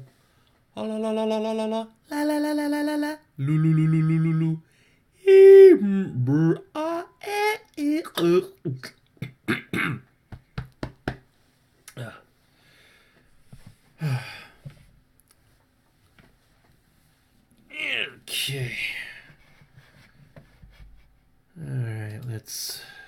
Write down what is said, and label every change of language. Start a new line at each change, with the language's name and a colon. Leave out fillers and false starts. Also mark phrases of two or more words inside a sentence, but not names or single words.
English: La la la la la la la la la la la la la la la. Lu lu lu lu lu lu lu. Okay. Alright, let's...